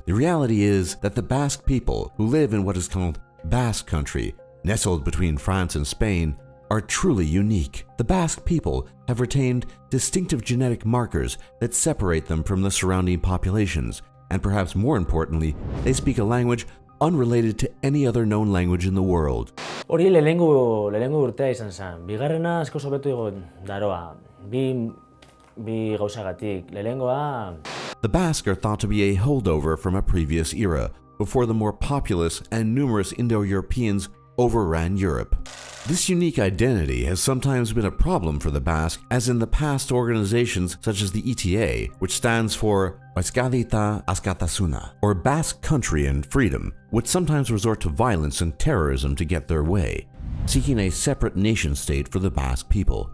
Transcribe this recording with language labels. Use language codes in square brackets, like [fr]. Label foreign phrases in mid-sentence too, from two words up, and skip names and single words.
[en] The reality is that the Basque people, who live in what is called Basque Country, nestled between France and Spain, are truly unique. The Basque people have retained distinctive genetic markers that separate them from the surrounding populations, and perhaps more importantly, they speak a language unrelated to any other known language in the world. [eu] Hori lehenengo urtea izan zen. Bigarrena asko hobeto igo daroa. Bi gauzagatik. Lehenengoa... [en] The Basque are thought to be a holdover from a previous era, before the more populous and numerous Indo-Europeans overran Europe. This unique identity has sometimes been a problem for the Basque, as in the past organizations such as the ETA, which stands for Euskadita Askatasuna, or Basque Country and Freedom, would sometimes resort to violence and terrorism to get their way, seeking a separate nation-state for the Basque people.